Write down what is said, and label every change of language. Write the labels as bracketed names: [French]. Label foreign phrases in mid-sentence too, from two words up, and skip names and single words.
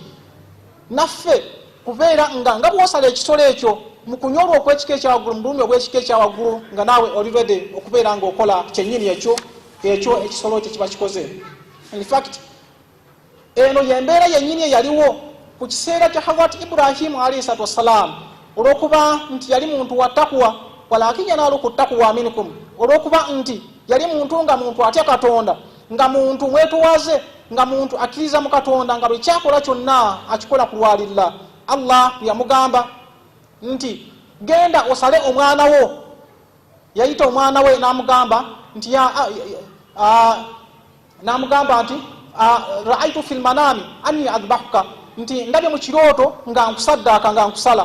[Ganda] Naffe kubeera nga bw'osala ekisolo ekyo mu kunyolwa okw'ekika ekyawaggulu mu bulumi obw'ekika ekyawaggulu nga naawe oli ready okubeera ng'okola kyennyini ekyo ekisolo ekyo kiba kikoze. [English] In fact [Ganda] eno y'embeera yennyini eyaliwo ku kiseera kya Hazrat Ibrahim [Arabic] عليه الصلاة والسلام [Ganda] olw'okuba nti yali muntu wa taqwa [Arabic] ولكن يناله [Ganda] ku [Arabic] تقوى منكم [Ganda] olw'okuba nti yali muntu nga muntu atya Katonda nga muntu mwetuwaze nga muntu akkiriza mu Katonda nga buli kyakola kyonna akikola kulwalira. Allah yamugamba nti genda osale omwana wo. Yayita omwana we n'amugamba nti n'amugamba nti [Arabic] رأيت في المنام أني أذبحك [Ganda] nti ndabye mu kirooto nga nkusaddaaka nga nkusala.